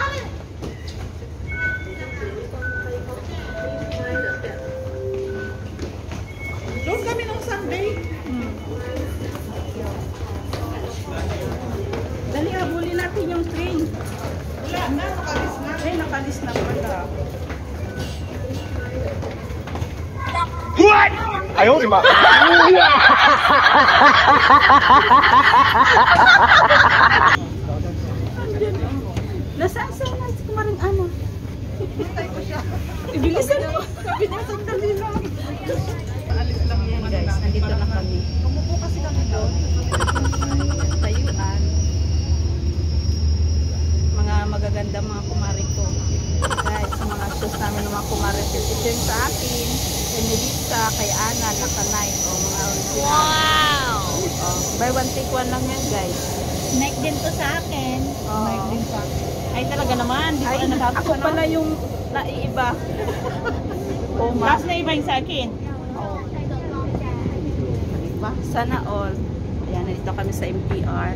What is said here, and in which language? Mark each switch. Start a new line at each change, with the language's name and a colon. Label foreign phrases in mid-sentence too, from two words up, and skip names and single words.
Filipino: Doon kami nung Sunday. Dali, habulin natin yung train. Wala na, nakalis na. Eh, nakalis na pala. What?
Chinese: 哎呦我的妈！
Filipino: Nasaan sa na si kumaring Ana? Hintay ko siya. Ibilisan mo. Sabi niya, sandali lang. Alis lang yung Guys, nandito na kami. Umupo kasi kami doon. Tayuan. Mga magaganda mga kumari ko. Guys, sa mga shows namin ng mga kumari. Ito sa akin. Kay Melissa, kay Ana, nakanay. O mga original. Wow!
English: Buy one take one
Filipino: lang yan guys. Nike din to sa akin. Nike din sa akin. Ay talaga naman. Di Ay, ako pala yung naiiba. Oh, ma. na iba yung sa akin. Oh. Diba? Sana all. Ayan, nandito kami sa MTR.